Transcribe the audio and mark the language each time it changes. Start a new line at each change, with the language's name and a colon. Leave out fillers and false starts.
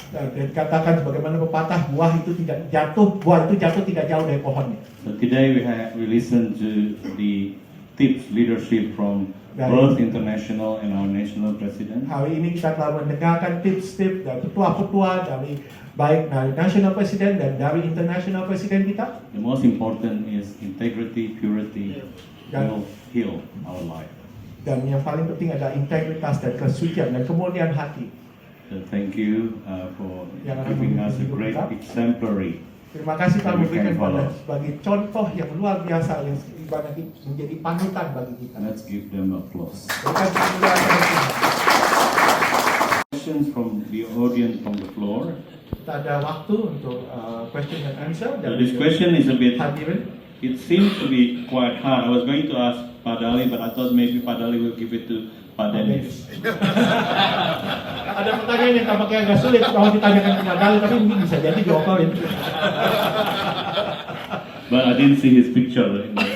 Indonesian: Dan dikatakan sebagaimana pepatah, buah itu tidak jatuh tidak jauh dari pohonnya.
English: So today we listen to the tips leadership from both international and our national president.
Indonesian: Hari ini kita telah mendengarkan tips-tips dari petua-petua dari baik dari national president dan dari international president kita.
English: The most important is integrity, purity will heal our life.
Indonesian: Dan yang paling penting adalah integritas dan kesucian dan kemuliaan hati.
English: So thank you for giving us a great exemplary.
Indonesian: Terima kasih telah
English: We can
Indonesian: memberikan pada
English: follow.
Indonesian: sebagai contoh yang luar biasa yang ibarat menjadi panutan bagi kita.
English: Let's give them applause.
Indonesian: Berikan kemuliaan kepada Tuhan.
English: Questions from the audience from the floor.
Indonesian: Kita ada waktu untuk
English: question and answer. So this question is a bit,
Indonesian: hadirin.
English: it seems to be quite hard. I was going to ask Padali, but I thought maybe Padali will give it to Dennis.
Indonesian: Ada pertanyaan yang tampaknya agak sulit kalau ditanyakan ke Padali, tapi mungkin bisa jadi jawabin.
English: But I didn't see his picture.